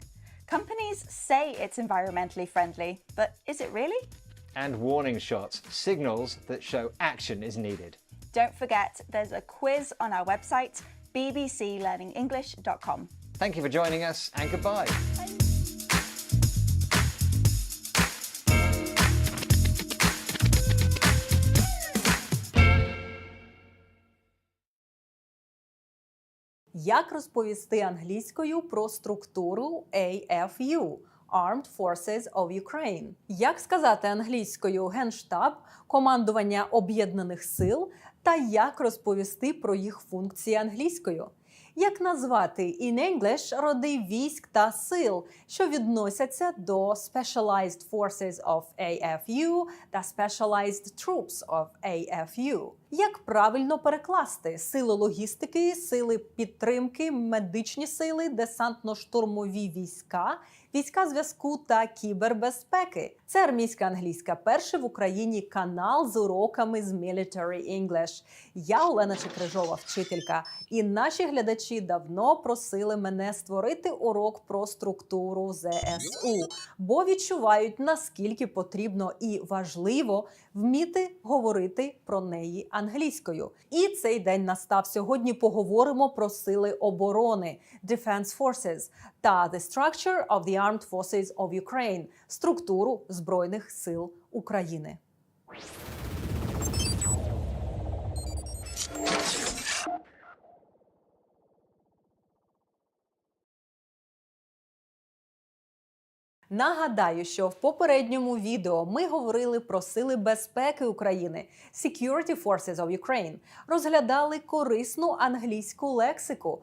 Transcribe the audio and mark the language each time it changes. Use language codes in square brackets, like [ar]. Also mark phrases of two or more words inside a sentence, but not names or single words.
[en] Companies say it's environmentally friendly, but is it really? And warning shots, signals that show action is needed. Don't forget, there's a quiz on our website, bbclearningenglish.com. Thank you for joining us, and goodbye. Bye. [uk] Як розповісти англійською про структуру AFU – Armed Forces of Ukraine? Як сказати англійською Генштаб, командування Об'єднаних сил та як розповісти про їх функції англійською? Як назвати [en] in English [uk] роди військ та сил, що відносяться до Specialized Forces of AFU та Specialized Troops of AFU? Як правильно перекласти сили логістики, сили підтримки, медичні сили, десантно-штурмові війська, війська зв'язку та кібербезпеки? Це армійська англійська, перший в Україні канал з уроками з [en] Military English. [uk] Я Олена Чекрижова, вчителька, і наші глядачі давно просили мене створити урок про структуру ЗСУ, бо відчувають, наскільки потрібно і важливо вміти говорити про неї англійською. І цей день настав. Сьогодні поговоримо про сили оборони Defense Forces та [en] The Structure of the Armed Forces of Ukraine – [uk] структуру Збройних сил України. Нагадаю, що в попередньому відео ми говорили про сили безпеки України Security Forces of Ukraine, розглядали корисну англійську лексику.